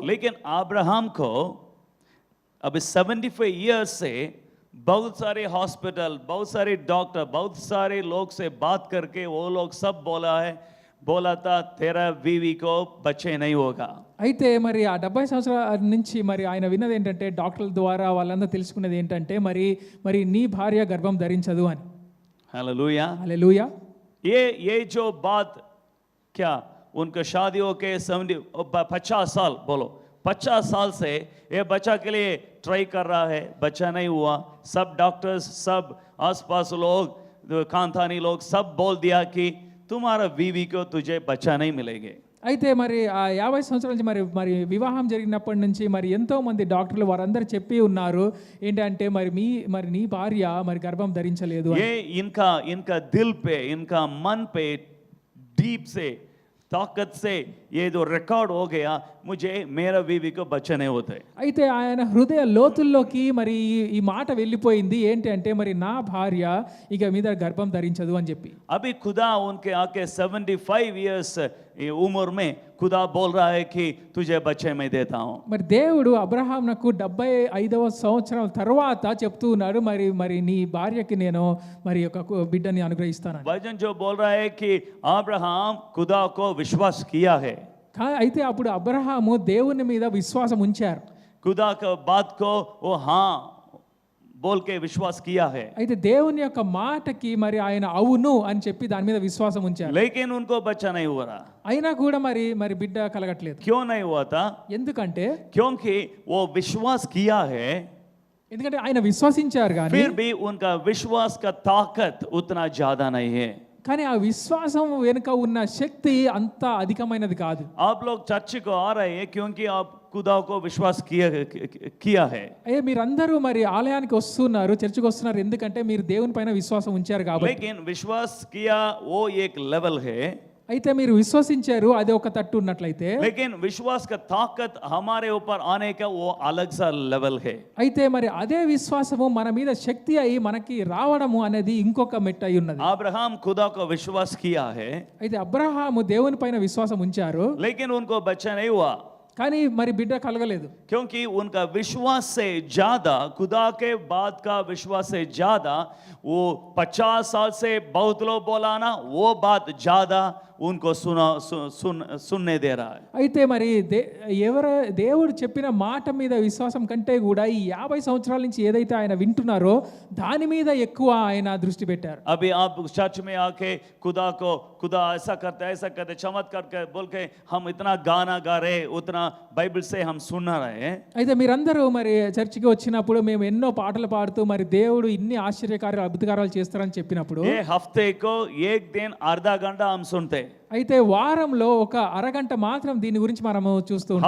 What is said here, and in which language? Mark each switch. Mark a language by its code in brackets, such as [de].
[hi] लेकिन अब्राहम को अभी 75 इयर्स से बहुत सारे हॉस्पिटल, बहुत सारे डॉक्टर, बहुत सारे लोग से बात करके वो लोग सब बोला था तेरा बीवी को बच्चे नहीं होगा। [te] అయితే ఆ 70 సంవత్సరాల నుంచి ఆయన విన్నది ఏంటంటే, డాక్టర్ల ద్వారా వాళ్ళందరూ తెలుసుకున్నది ఏంటంటే మరి నీ భార్య గర్భం ధరించదు అని. [hi] हालेलुया, [te] హల్లెలూయా. [hi] ये जो बात क्या उनका शादी होके 50 साल बोलो 50 साल से ये बच्चा के लिए ट्राई कर रहा है, बच्चा नहीं हुआ। सब डॉक्टर्स, सब आसपास लोग, खानदानी लोग सब बोल दिया कि तुम्हारा बीवी को तुझे बच्चा नहीं मिलेंगे। [te] అయితే మరి ఆ 50 సంవత్సరాల నుంచి మరి మరి వివాహం జరిగినప్పటి నుంచి మరి ఎంతో మంది డాక్టర్లు వారందరూ చెప్పి ఉన్నారు ఏంటంటే మరి నీ భార్య మరి గర్భం ధరించలేదు అని। [hi] ये इनका दिल पे, इनका मन पे डीप से ताकत से ये जो रिकॉर्ड हो गया, मुझे मेरा बीवी को बच्चे नहीं होते। [te] అయితే ఆయన హృదయ లోతుల్లోకి మరి ఈ మాట వెళ్ళిపోయింది ఏంటి అంటే మరి నా భార్య ఇక మీద గర్భం ధరించదు అని చెప్పి। [hi] अभी खुदा उनके आके 75 इयर्स उम्र में खुदा बोल रहा है कि तुझे बच्चे मैं देता हूँ। [te] మరి దేవుడు అబ్రహామునకు 75వ సంవత్సరం తర్వాత చెప్తూ ఉన్నాడు మరి నీ భార్యకి నేను మరి ఒక బిడ్డని అనుగ్రహిస్తాను। [hi] वचन जो बोल रहा है कि अब्राहम खुदा को विश्वास किया है, [te] అయితే అప్పుడు అబ్రహాము దేవుని మీద విశ్వాసం ఉంచారు। [hi] खुदा का बात को वो हाँ बोल के विश्वास किया है, [te] అయితే దేవుని యొక్క మాటకి మరి ఆయన అవును అని చెప్పి దాని మీద విశ్వాసం ఉంచారు। [hi] लेकिन उनको बच्चा नहीं हुआ रहा। [te] అయినా కూడా మరి బిడ్డ కలగట్లేదు। [hi] क्यों नहीं हुआ था? [te] ఎందుకంటే [hi] क्योंकि वो विश्वास किया है, [te] ఎందుకంటే ఆయన విశ్వసించారు కానీ [hi] फिर भी उनका विश्वास का ताकत उतना ज्यादा नहीं है। [te] కానీ ఆ విశ్వాసం వెనుక ఉన్న శక్తి అంత అధికమైనది కాదు। [hi] आप लोग चर्च को आ रहे हैं क्योंकि आप खुदा को विश्वास किया है। [te] మీరందరూ మరి ఆలయానికి వస్తున్నారు, చర్చికి వస్తున్నారు ఎందుకంటే మీరు దేవుని పైన విశ్వాసం ఉంచారు కాబట్టి। [hi] लेकिन विश्वास किया वो एक लेवल है, [te] అయితే మీరు విశ్వసించారు అది ఒక తట్టు ఉన్నట్లయితే [hi] लेकिन विश्वास का ताकत हमारे ऊपर आने का वो अलग सा लेवल है। [te] అయితే మరి అదే విశ్వాసము మన మీద శక్తి అయి మనకి రావడము అనేది ఇంకొక మెట్టు అయి ఉన్నది। [hi] अब्राहम खुदा को विश्वास किया है, [te] అయితే అబ్రహాము దేవుని పైన విశ్వాసం ఉంచారు [hi] लेकिन उनको बच्चा नहीं हुआ, [te] కానీ మరి బిడ్డ కలగలేదు। [hi] क्योंकि उनका विश्वास से ज्यादा, खुदा के बात का विश्वास से ज्यादा वो 50 साल से बहुत लोग बोला ना, वो बात ज्यादा उनको सुनने दे रहा है। [te] అయితే మరి దేవుడు చెప్పిన మాట మీద విశ్వాసం కంటే కూడా ఈ 50 సంవత్సరాల నుంచి ఏదైతే ఆయన వింటున్నారో దాని మీద ఎక్కువ ఆయన దృష్టి పెట్టారు। [hi] अभी आप चर्च में आके खुदा ऐसा करते चमत्कार कर बोल के हम इतना गाना गा रहे, उतना बाइबल से हम सुन रहे हैं। [te] అయితే మీరందరూ మరి చర్చికి వచ్చినప్పుడు మేము ఎన్నో పాటలు పాడుతూ మరి దేవుడు ఇన్ని ఆశ్చర్యకార్యాలు అద్భుతకార్యాలు చేస్తారని చెప్పినప్పుడు [hi] ये हफ्ते को एक दिन आधा घंटा हम सुनते, [te] అయితే వారంలో ఒక అరగంట మాత్రం దీని గురించి మనము చూస్తూ ఉంటాం।